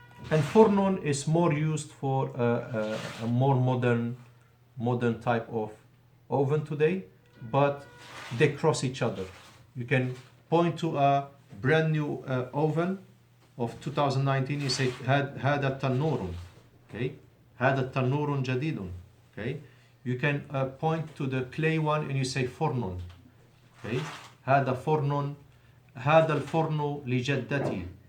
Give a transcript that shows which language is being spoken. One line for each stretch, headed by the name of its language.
English: And fornon is more used for a more modern type of oven today, but they cross each other. You can point to a brand new oven of 2019. You say
Arabic: هذا تنور. Okay, هذا تنور جديد.
English: Okay, you can point to the clay one and you say fornon.
Arabic: Okay, هذا فرن, هذا الفرن لجدتي.